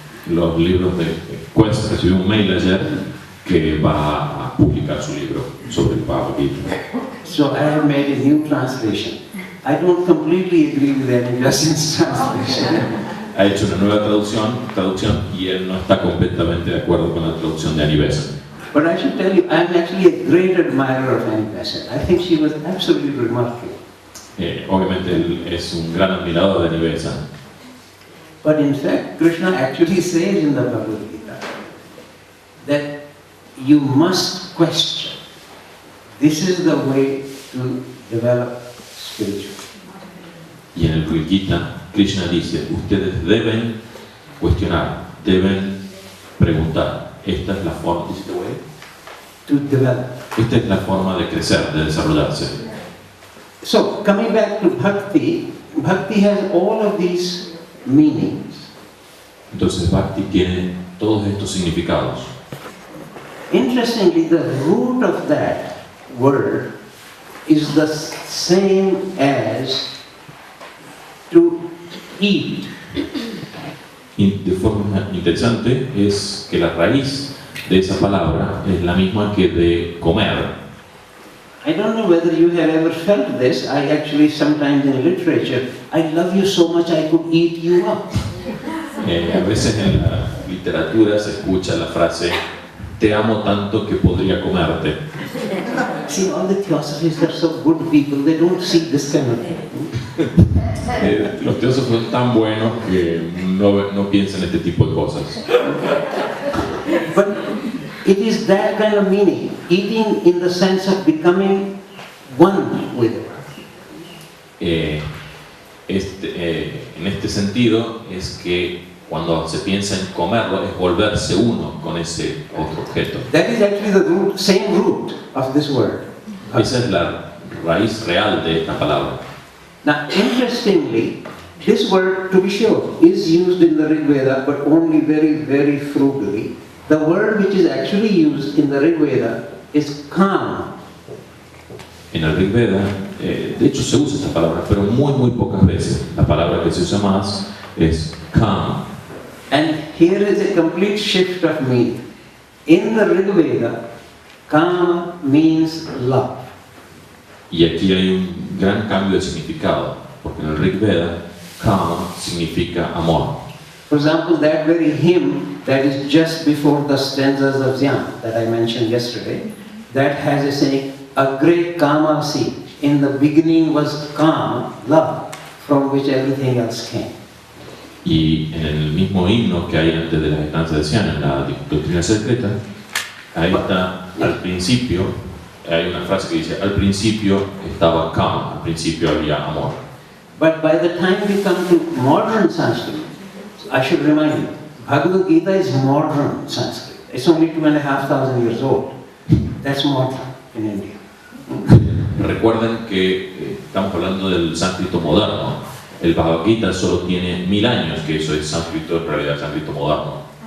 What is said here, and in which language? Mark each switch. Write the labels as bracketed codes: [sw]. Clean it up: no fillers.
[es] Los libros de Quest recibió un mail ayer que va a publicar su libro sobre el Bhagavad Gita. [en] So I have made a new translation. I don't completely agree with Annie Nivesan's translation. [es] Ha hecho una nueva traducción y él no está completamente de acuerdo con la traducción de Annie Nivesan. [en] But I should tell you, I'm actually a great admirer of Annie Nivesan. I think she was absolutely remarkable. [es] Obviamente él es un gran admirador de Annie Nivesan. [en] But in fact, Krishna actually says in the Bhagavad Gita that you must question. This is the way to develop spiritual. [es] Y en el Bhagavad Gita, Krishna dice, ustedes deben cuestionar, deben preguntar. Esta es la forma, [en] To develop. [es] esta es la forma de crecer, de desarrollarse. [en] So, coming back to bhakti, bhakti has all of these meanings. [es] Entonces Bhakti tiene todos estos significados. [en] Interestingly, the root of that word is the same as to eat. [es] Y de forma interesante es que la raíz de esa palabra es la misma que de comer. [en] I don't know whether you have ever felt this. I actually sometimes in literature, I love you so much I could eat you up. [es] A veces en la literatura se escucha la frase te amo tanto que podría comerte. [en] See, all the Teosophists are so good people, they don't see this kind of thing. [es] Los teósofos son tan buenos que no piensan este tipo de cosas. [en] But it is that kind of meaning, eating in the sense of becoming one with it. [es] En este sentido es que cuando se piensa en comerlo es volverse uno con ese otro objeto. [en] That is actually the root, same root of this word. [es] Esa es la raíz real de esta palabra. [en] Now, interestingly, this word, to be sure, is used in the Rig Veda, but only very, very frugally. The word which is actually used in the Rig Veda is kama. [es] En el Rig Veda, de hecho se usa esta palabra, pero muy pocas veces. La palabra que se usa más es kama. [en] And here is a complete shift of meaning. In the Rig Veda, kama means love. [es] Y aquí hay un gran cambio de significado, porque en el Rig Veda, kama significa amor. [en] For example, that very hymn that is just before the stanzas of Zyan that I mentioned yesterday, that has a saying, a great kama seed. In the beginning was kama, love, from which everything else came. [es] Y en el mismo himno que hay antes de las estancias de Zyan, en la doctrina secreta, ahí está, al principio, hay una frase que dice, al principio estaba kama, al principio había amor. [en] But by the time we come to modern Sanskrit, I should remind you, Bhagavad Gita is modern Sanskrit. It's only 2,500 years old. That's modern in India. [es] Recuerden que estamos hablando del sánscrito moderno. El Bhagavad Gita solo tiene 1000 años, que eso es sánscrito, en realidad sánscrito moderno.